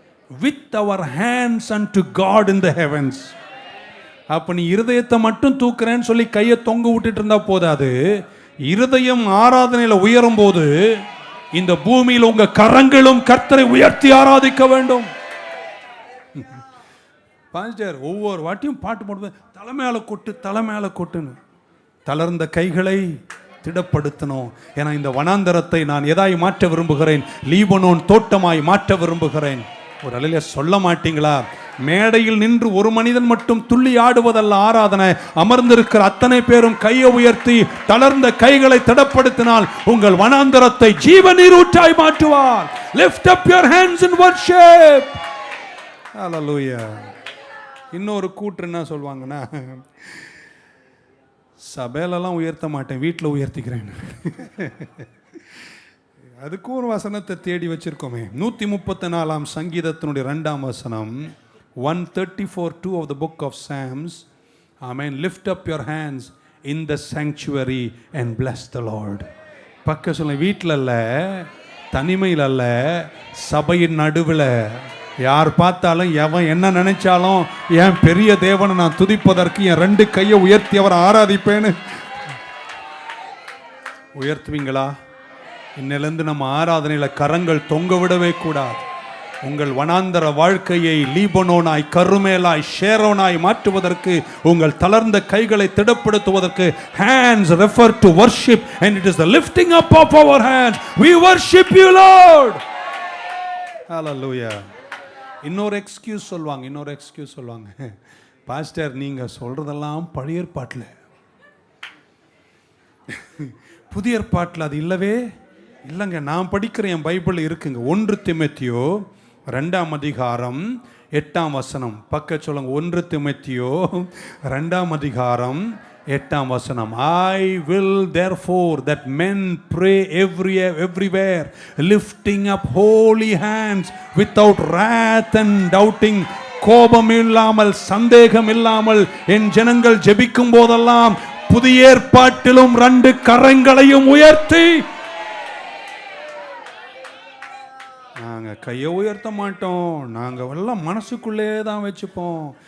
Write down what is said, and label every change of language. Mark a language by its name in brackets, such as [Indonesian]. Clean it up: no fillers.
[English] with our hands unto God in the heavens. [Tamil] அப்போ நீ இருதயத்தை மட்டும் தூக்குறேன்னு சொல்லி கையை தொங்க விட்டுட்டு இருந்தா போதாது. இருதயம் ஆராதனையில் உயரும் போது இந்த பூமியில் உங்க கரங்களும் கர்த்தரை உயர்த்தி ஆராதிக்க வேண்டும். பாஸ்டர் ஒவ்வொரு வாட்டியும் பாட்டு போடுவேன், தலைமையால கொட்டு தலைமையால கொட்டுன்னு. தளர்ந்த கைகளை திடப்படுத்தணும். ஏன்னா இந்த வனாந்தரத்தை நான் எதாய் மாற்ற விரும்புகிறேன், லீபனோன் தோட்டமாய் மாற்ற விரும்புகிறேன். ஒரு அலையில சொல்ல மாட்டீங்களா? மேடையில் நின்று ஒரு மனிதன் மட்டும் துள்ளி ஆடுவதல்ல ஆராதனை. அமர்ந்திருக்கிற அத்தனை பேரும் கையை உயர்த்தி தளர்ந்த கைகளை திடப்படுத்தினால் உங்கள் வனாந்தரத்தை ஜீவ நீரூற்றாய் மாற்றுவார். [English] Lift up your hands in worship. Hallelujah. [Tamil] இன்னொரு கூற்று என்ன சொல்வாங்கன்னா, சபையிலலாம் உயர்த்த மாட்டேன், வீட்டில் உயர்த்திக்கிறேன். அதுக்கும் ஒரு வசனத்தை தேடி வச்சிருக்கோமே. 134ஆம் சங்கீதத்தினுடைய 2ஆம் வசனம், [English] 134:2 of the book of Psalms. Amen. Lift up your hands in the sanctuary and bless the Lord. [Tamil] பக்க சொல்ல, வீட்டில் அல்ல, தனிமையில் அல்ல, சபையின் நடுவில். யார் பார்த்தாலும் எவன் என்ன நினைச்சாலும் என் பெரிய தேவனை நான் துதிப்பதற்கு என் 2 கையை உயர்த்தி அவரை ஆராதிப்பேன்னு உயர்த்துவீங்களா? இன்னிலிருந்து நம்ம ஆராதனையில் கரங்கள் தொங்க விடவே கூடாது. உங்கள் வனாந்தர வாழ்க்கையை லீபனோனாய், கருமேலாய், ஷேரோனாய் மாற்றுவதற்கு, உங்கள் தளர்ந்த கைகளை திடப்படுத்துவதற்கு [English] hands refer to worship and it is the lifting up of our hands. We worship you Lord. Hallelujah. [Tamil] இன்னொரு எக்ஸ்கியூஸ் சொல்லுவாங்க, பாஸ்டர் நீங்க சொல்றதெல்லாம் பழைய ஏற்பாட்டில், புதிய ஏற்பாட்டில் அது இல்லவே இல்லைங்க. நான் படிக்கிற என் பைபிள் இருக்குங்க. 1 தீமோத்தேயு 2ஆம் அதிகாரம் 8ஆம் வசனம். பக்க சொல்லுங்க, 1 தீமோத்தேயு 2ஆம் அதிகாரம் 8ஆம் வசனம். [English] I will therefore that men pray everywhere lifting up holy hands without wrath and doubting. [Tamil] கோபம் இல்லாமல், சந்தேகம் இல்லாமல் என் ஜனங்கள் ஜெபிக்கும் போதெல்லாம் புதிய ஏற்பாட்டிலும் 2 கரங்களையும் உயர்த்தி. நாங்கள் கையை உயர்த்த மாட்டோம், நாங்கள் எல்லாம் மனசுக்குள்ளே தான் வச்சுப்போம்.